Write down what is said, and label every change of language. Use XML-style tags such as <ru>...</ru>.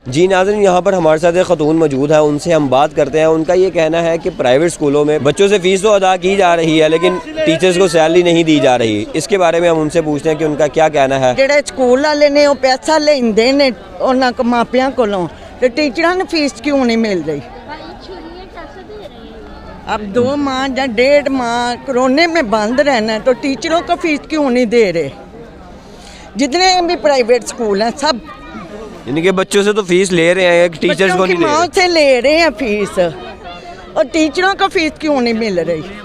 <hi>जी नाज़रीन, यहाँ पर हमारे साथ एक ख़तून मौजूद है, उनसे हम बात करते हैं। उनका ये कहना है कि प्राइवेट स्कूलों में बच्चों से फ़ीस तो अदा की जा रही है, लेकिन टीचर्स को सैलरी नहीं दी जा रही। इसके बारे में हम उनसे पूछते हैं कि उनका क्या कहना है।</hi> <pa>ਜਿਹੜੇ ਸਕੂਲ ਵਾਲੇ ਨੇ ਉਹ ਪੈਸਾ ਲੈਂਦੇ ਨੇ ਉਹਨਾਂ ਕੋ ਮਾਪਿਆਂ ਕੋਲੋਂ ਤੇ ਟੀਚਰਾਂ ਨੂੰ ਫੀਸ ਕਿਉਂ ਨਹੀਂ ਮਿਲ ਰਹੀ?</pa> <hi>अब 2 माह या 1.5 माह कोरोना में बंद रहना है तो टीचरों को फीस क्यों नहीं दे रहे? जितने भी प्राइवेट स्कूल हैं सब इनके बच्चों से तो फीस ले रहे हैं, टीचर्स को नहीं ले माँ रहे। से ले रहे हैं फीस, और टीचरों को फीस क्यों नहीं मिल रही?</hi>